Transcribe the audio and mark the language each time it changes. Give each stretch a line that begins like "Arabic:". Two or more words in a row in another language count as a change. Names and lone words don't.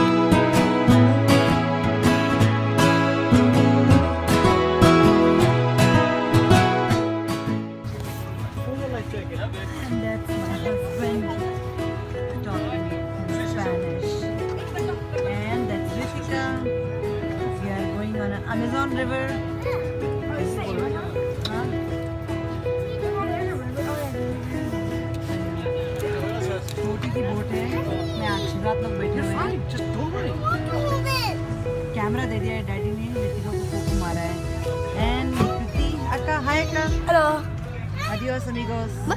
English: And that's my husband talking in Spanish. And that's Rishika. We are going on an Amazon river.
Hindi: छोटी सी बोट है मैं आशीर्वाद लोग बैठे हुए हैं कैमरा दे दिया है डैडी ने ऋतिका को फोटो मारा है
English: and Kriti akka hi akka Hello.
Spanish: Adios amigos.